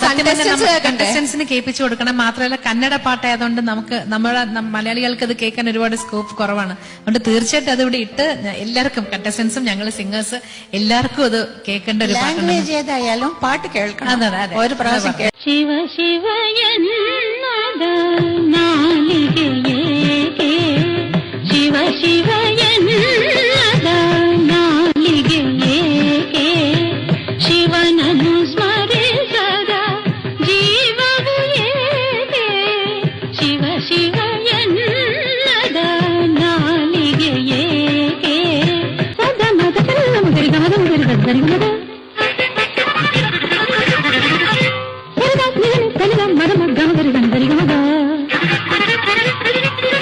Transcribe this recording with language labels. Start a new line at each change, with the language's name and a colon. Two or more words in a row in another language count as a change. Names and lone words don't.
Malayalam: കണ്ടസ്റ്റൻസിന് കേൾപ്പിച്ചു കൊടുക്കണം മാത്രമല്ല കന്നഡ പാട്ടായതുകൊണ്ട് നമ്മുടെ മലയാളികൾക്ക് അത് കേൾക്കാൻ ഒരുപാട് സ്കോപ്പ് കുറവാണ് അതുകൊണ്ട് തീർച്ചയായിട്ടും അത് ഇവിടെ ഇട്ട് എല്ലാവർക്കും കണ്ടസ്റ്റൻസും ഞങ്ങൾ സിംഗേഴ്സ് എല്ലാവർക്കും അത് കേൾക്കേണ്ട ഒരു പാട്ടാണ് ലാംഗ്വേജ് ഏതായാലും പാട്ട് കേൾക്കണം ഒരു പ്രാവശ്യം
Kannada: ಶಿವ ಶಿವ ಎನ್ನದ ನಾಲಿಗೆಯೇಕೆ ಶಿವ ಶಿವ ಎನ್ನದ ನಾಲಿಗೆಯೇಕೆ ಶಿವನನ್ನು ಸ್ಮರಿಸದ ಜೀವವು ಏಕೆ ಶಿವ ಶಿವ ಎನ್ನದ ನಾಲಿಗೆಯೇಕೆ ಸದ ಮದ ಗರಿ ಗಮದ ಗರಿ ಗರಿ ಗಮದ ಮದ ಗಮ ಗರಿ ಗರಿ ಗಮದ